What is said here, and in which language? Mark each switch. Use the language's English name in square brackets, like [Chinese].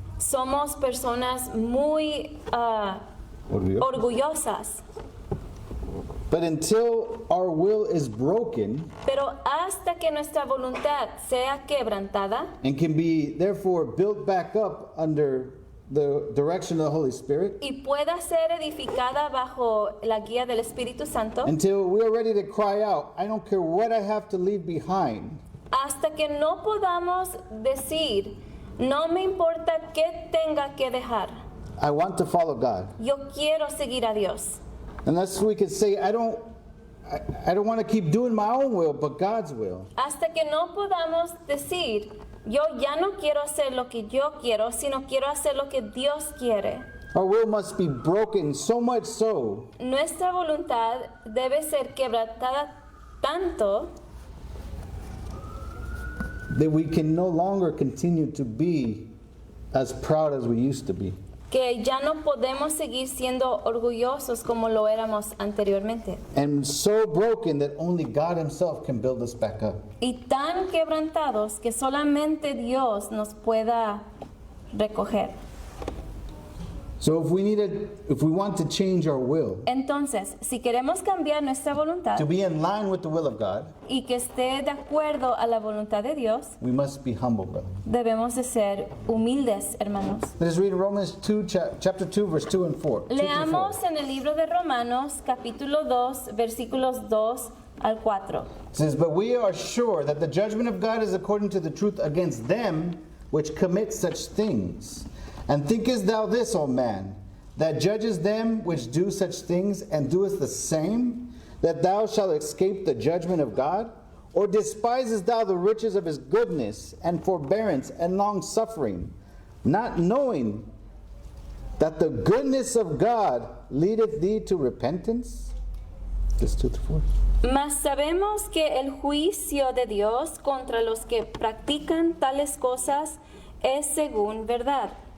[Spanish] Somos personas muy orgullosas. [English] But until our will is broken [Spanish] Pero hasta que nuestra voluntad sea quebrantada [English] and can be therefore built back up under the direction of the Holy Spirit, [Spanish] y pueda ser edificada bajo la guía del Espíritu Santo, [English] until we are ready to cry out, I don't care what I have to leave behind, [Spanish] hasta que no podamos decir, no me importa qué tenga que dejar, [English] I want to follow God. [Spanish] yo quiero seguir a Dios. [English] Unless we could say, I don't want to keep doing my own will, but God's will. [Spanish] Hasta que no podamos decir, yo ya no quiero hacer lo que yo quiero, sino quiero hacer lo que Dios quiere. [English] Our will must be broken so much so [Spanish] Nuestra voluntad debe ser quebrantada tanto [English] that we can no longer continue to be as proud as we used to be. [Spanish] que ya no podemos seguir siendo orgullosos como lo éramos anteriormente. [English] And so broken that only God Himself can build us back up. [Spanish] Y tan quebrantados que solamente Dios nos pueda recoger. [English] So if we want to change our will [Spanish] Entonces, si queremos cambiar nuestra voluntad [English] to be in line with the will of God, [Spanish] y que esté de acuerdo a la voluntad de Dios, [English] we must be humble, brother. [Spanish] debemos de ser humildes, hermanos. [English] Let us read Romans 2, chapter 2, verse 2 and 4. 2 through 4. [Spanish] Leamos en el libro de Romanos, capítulo 2, versículos 2 al 4. [English] It says, but we are sure that the judgment of God is according to the truth against them which commit such things. And thinkest thou this, O man, that judges them which do such things, and doest the same, that thou shalt escape the judgment of God? Or despisest thou the riches of his goodness, and forbearance, and long suffering, not knowing that the goodness of God leadeth thee to repentance? This 2 through 4. [Spanish] Mas sabemos que el juicio de Dios contra los que practican tales cosas es según verdad.